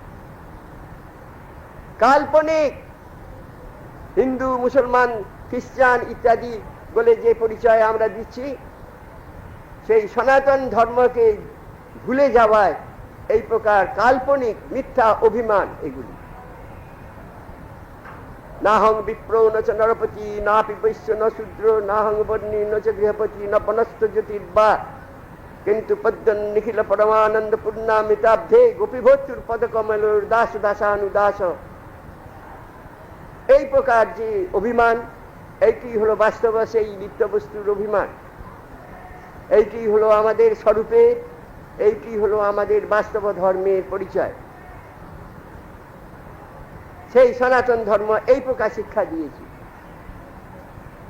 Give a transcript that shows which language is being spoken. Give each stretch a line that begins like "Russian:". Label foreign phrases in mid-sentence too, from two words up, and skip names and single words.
Bangla: কাল্পনিক হিন্দু মুসলমান খ্রিস্টান ইত্যাদি বলে যে পরিচয় আমরা দিচ্ছি, সেই সনাতন ধর্মকে ভুলে যাওয়ায় এই প্রকার কাল্পনিক মিথ্যা অভিমান এগুলি।
Sanskrit: নাহং বিপ্র ন চ নরপতি নাপি বৈশ্য ন শূদ্র নাহং বর্ণী ন চ গৃহপতি ন বনস্থ জ্যোতির্বা কিন্তু পদ্মন নিখিল পরমানন্দ পূর্ণামিতাব্ধে গোপীভোচুর পদকমলোর দাস দাসানুদাস।
Bangla: এই প্রকার যে অভিমান, এইটি হলো বাস্তব সেই নিত্য বস্তুর অভিমান। এইটি হলো আমাদের স্বরূপে, এইটি হলো আমাদের বাস্তব ধর্মের পরিচয়। সেই সনাতন ধর্ম এই প্রকার শিক্ষা দিয়েছে।